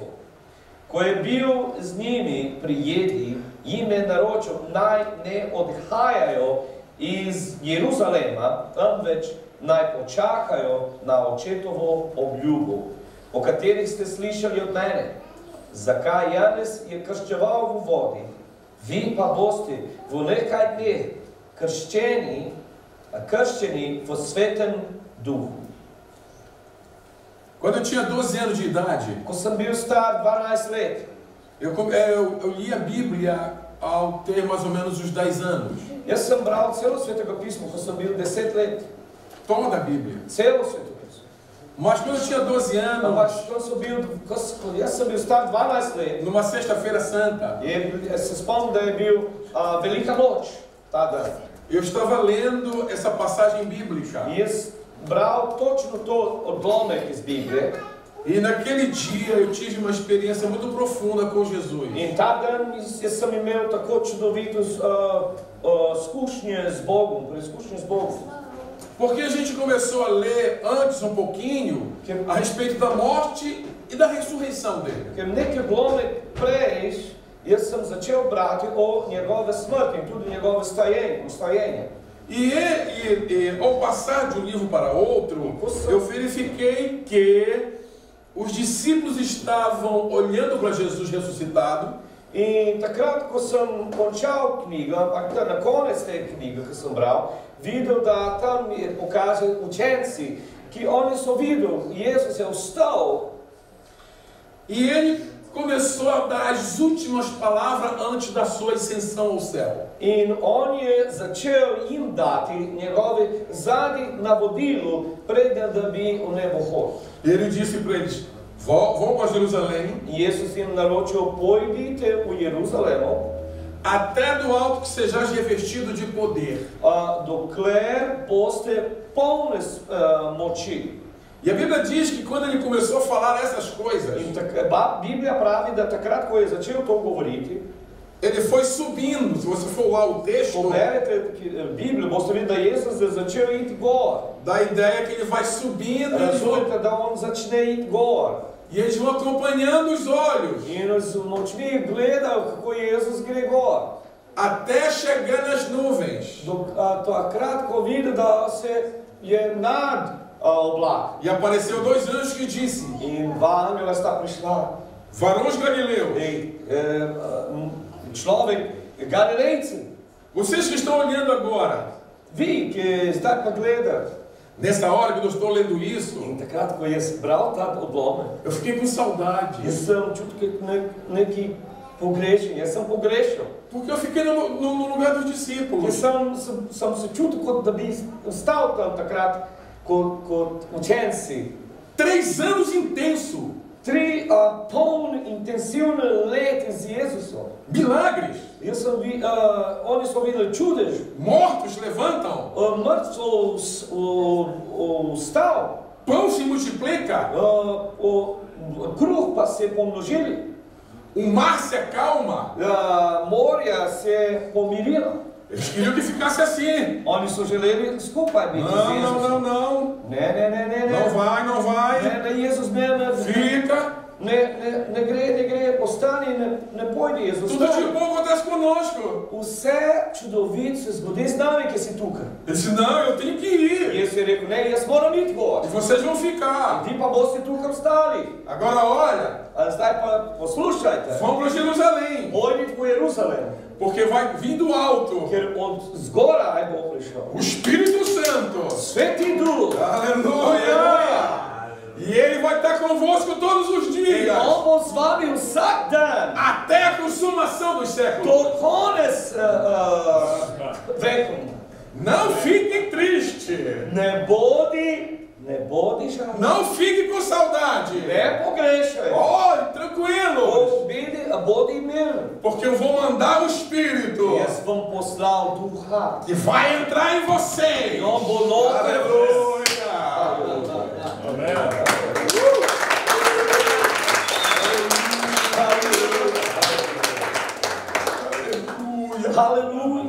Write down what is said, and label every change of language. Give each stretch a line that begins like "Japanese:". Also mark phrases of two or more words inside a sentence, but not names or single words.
Slovenian: Ko je bil z njimi pri jedi, jim je naročil, naj ne odhajajo iz Jeruzalema, temveč naj počakajo na očetovo obljubo, o katerih ste slišali od mene. Zakaj Janez je krščeval v vodi, vi pa boste v nekaj dneh krščeni v Svetem Duhu.
Portuguese: Quando eu tinha 12 anos de idade,
Slovenian: Ko sem bil star 12 let,
Portuguese: eu li a Bíblia ao ter mais ou menos uns 10 anos.
Slovenian: jaz sem bral celo Svetega pisma, ko sem bil 10 let.
Portuguese: Toda a Bíblia.
Slovenian: Celo Sveto pismo.
Portuguese: Mas quando eu tinha 12 anos,
Slovenian: Ampak jaz sem bil star 12 let,
Portuguese: numa sexta-feira santa,
Slovenian: se spomnim, da je bil Velika noč, ta dan.
Portuguese: eu estava lendo essa passagem bíblica.
Slovenian: In jaz bral točno to odlomek iz Biblije.
Portuguese: E naquele dia eu tive uma experiência muito profunda com Jesus.
Slovenian: In ta dan jaz sem imel tako čudovito izkušnje z Bogom, preizkušnje z Bogom.
Portuguese: Porque a gente começou a ler antes um pouquinho a respeito da morte e da ressurreição dele.
Slovenian: Ker nekaj odlomek prej, jaz sem začel brati o njegove smrti in tudi njegove vstajenje.
Portuguese: E ao passar de um livro para outro, eu verifiquei que os discípulos estavam olhando para Jesus ressuscitado.
Slovenian: In takrat, ko sem končal knjigo, ampak na konec te knjige, ki sem bral, videl, da tam je pokazal učenci, ki oni so videli, Jezus je vstal.
Portuguese: E ele começou a dar as últimas palavras antes da sua ascensão ao céu.
Slovenian: In on je začel jim dati njegove zadnje navodilo, preden da bi v nebo hodil.
Portuguese: Ele disse para eles: vão para Jerusalém.
Slovenian: In Jezus jim naročil, pojdite v Jeruzalemo,
Portuguese: até do alto que sejais revestido de poder.
Slovenian: Dokler boste polni moči.
Portuguese: E a Bíblia diz que quando ele começou a falar essas coisas,
Slovenian: a Bíblia pravi, da takrat, ko je začel to govoriti,
Portuguese: ele foi subindo. Se você for lá o texto,
Slovenian: Bíblia, boste videli, da Jezus je začel iti gor.
Portuguese: Dá a ideia que ele vai subindo.
Slovenian: Razumete, da on začne iti gor.
Portuguese: E eles vão acompanhando os olhos.
Slovenian: In z močmi gledajo, kako Jezus gre gor.
Portuguese: Até chegar nas nuvens.
Slovenian: Takrat, ko vidi, da se je nad oblak.
Portuguese: E apareceu dois anjos que disse:
Slovenian: In dva angela sta prišla.
Portuguese: Varões galileus.
Slovenian: Človek, Galilejci.
Portuguese: Vocês que estão olhando agora.
Slovenian: Vi, que zdaj pa gledate.
Portuguese: Nessa hora que eu estou lendo isso,
Slovenian: takrat, ko jaz bral ta odlomek,
Portuguese: eu fiquei com saudade.
Slovenian: Jaz sem občutek neki pogrešen, jaz sem pogrešal.
Portuguese: Porque eu fiquei no lugar dos discípulos.
Slovenian: Jaz sem se čutil, kot da bi ostal tam takrat kot učenci.
Portuguese: 3 anos intenso.
Slovenian: 3 poln intensivne leta z Jezusom.
Portuguese: Milagres.
Slovenian: Oni so videli čudež.
Portuguese: Mortos levantam.
Slovenian: Mrtvo vstal.
Portuguese: Pão se multiplica.
Slovenian: Kruh pa se pomnožili.
Portuguese: O mar se acalma.
Slovenian: Morja se pomirila.
Portuguese: Eles queriam que ficasse assim.
Slovenian: Oni so želeli skupaj biti z Jezusom.
Portuguese: Não.
Slovenian: Ne.
Portuguese: Não vai.
Slovenian: Ne, Jezus ne.
Portuguese: Fica.
Slovenian: Ne gre, ostani, ne pojdi, Jezus.
Portuguese: Tudo de bom acontece conosco.
Slovenian: Vse čudovito se zgodi z nami, ki si tukaj.
Portuguese: Ele disse: não, eu tenho que ir.
Slovenian: Jezus je rekel: ne, jaz moram iti gor.
Portuguese: E vocês vão ficar.
Slovenian: Vi pa boste tukaj ostali.
Portuguese: Agora olha.
Slovenian: Zdaj pa poslušajte.
Portuguese: Vão para Jerusalém.
Slovenian: Pojdite v Jeruzalem.
Portuguese: Porque vai vir do alto.
Slovenian: Ker od zgoraj bo prišel.
Portuguese: O Espírito Santo.
Slovenian: Sveti Duh.
Portuguese: Aleluia. E ele vai estar convosco todos os dias.
Slovenian: On bo z vami vsak dan.
Portuguese: Até a consumação dos séculos.
Slovenian: Do konec vekov.
Portuguese: Não fiquem tristes.
Slovenian: Ne bodi
Portuguese: Não fique com saudade. Olhe, tranquilo. Porque eu vou mandar o Espírito. E vai entrar em você. Aleluia. Aleluia.